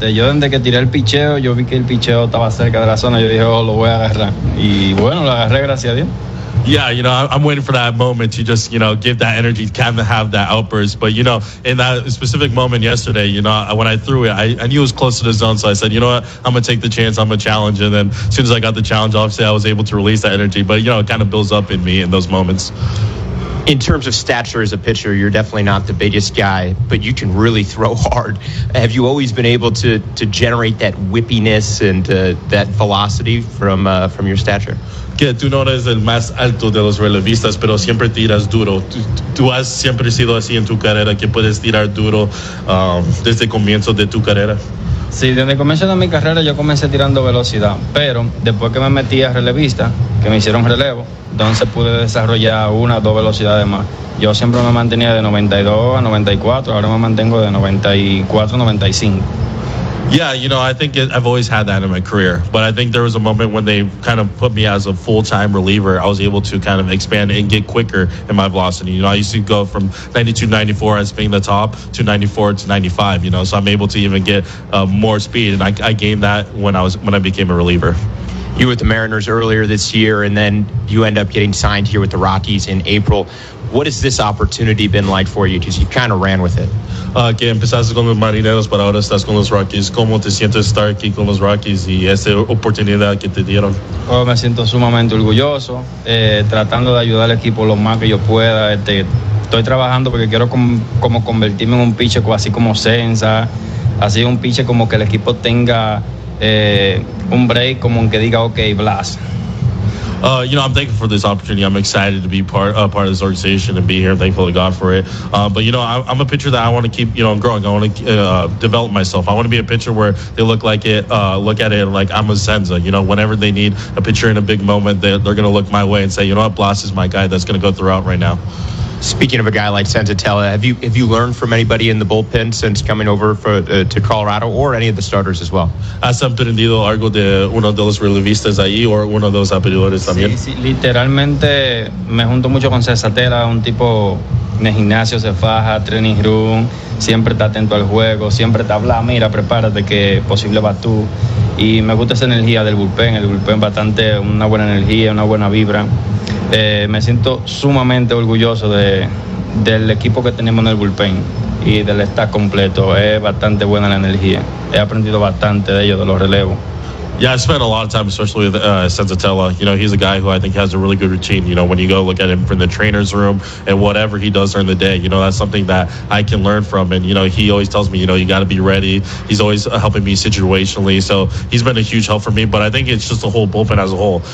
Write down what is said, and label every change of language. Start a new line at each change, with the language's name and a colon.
Spanish: Yo desde que tiré el picheo, yo vi que el picheo estaba cerca de la zona. Yo dije, oh, lo voy a agarrar. Y bueno, lo agarré, gracias a Dios.
English: Yeah, you know, I'm waiting for that moment to just, you know, give that energy, kind of have that outburst. But, you know, in that specific moment yesterday, you know, when I threw it, I knew it was close to the zone. So I said, you know what, I'm going to take the chance, I'm going to challenge. And then as soon as I got the challenge, obviously I was able to release that energy. But, you know, it kind of builds up in me in those moments. In terms of stature as a pitcher, you're definitely not the biggest guy, but you can really throw hard. Have you always been able to generate that whippiness and that velocity from your stature?
Spanish: Que tú no eres el más alto de los relevistas, pero siempre tiras duro. Tú has siempre sido así en tu carrera, que puedes tirar duro desde el comienzo de tu carrera. Sí, desde el comienzo de mi carrera yo comencé tirando velocidad, pero después que me metí a relevista, que me hicieron relevo, entonces pude desarrollar una o dos velocidades más. Yo siempre me mantenía de 92 a 94, ahora me mantengo de 94 a 95.
English: Yeah, you know, I think I've always had that in my career. But I think there was a moment when they kind of put me as a full-time reliever. I was able to kind of expand and get quicker in my velocity. You know, I used to go from 92, 94 as being the top to 94 to 95, you know. So I'm able to even get more speed. And I gained that when I became a reliever. You were with the Mariners earlier this year, and then you end up getting signed here with the Rockies in April. What has this opportunity been like for you? Because you kind of ran with it.
Spanish: Que empezaste con los Marineros, pero ahora estás con los Rockies. ¿Cómo te sientes estar aquí con los Rockies y esa oportunidad que te dieron? Oh, me siento sumamente orgulloso, tratando de ayudar al equipo lo más que yo pueda. Estoy trabajando porque quiero como convertirme en un pitcher así como Senza, así un pitcher como que el equipo tenga un break, como que diga, okay, Blas.
English: You know, I'm thankful for this opportunity. I'm excited to be part of this organization and be here. I'm thankful to God for it. But, you know, I'm a pitcher that I want to keep, you know, growing. I want to develop myself. I want to be a pitcher where they look at it like I'm a Senza. You know, whenever they need a pitcher in a big moment, they're going to look my way and say, you know what, Blas is my guy that's going to go throughout right now. Speaking of a guy like Senzatella, have you learned from anybody in the bullpen since coming over to Colorado, or any of the starters as well?
Spanish: ¿Has aprendido algo de uno de los relevistas ahí o uno de los abridores también? Sí, literalmente me junto mucho con Senzatella, un tipo en el gimnasio se faja, training room, siempre está atento al juego, siempre está habla, mira, prepárate que posible vas tú. Y me gusta esa energía del bullpen, el bullpen bastante, una buena energía, una buena vibra. Me siento sumamente orgulloso del equipo que tenemos en el bullpen y del staff completo. Es bastante buena la energía. He aprendido bastante de ellos, de los relevos.
English: Yeah, I spent a lot of time, especially with Senzatella. You know, he's a guy who I think has a really good routine. You know, when you go look at him from the trainer's room and whatever he does during the day, you know, that's something that I can learn from. And, you know, he always tells me, you know, you got to be ready. He's always helping me situationally. So he's been a huge help for me. But I think it's just the whole bullpen as a whole.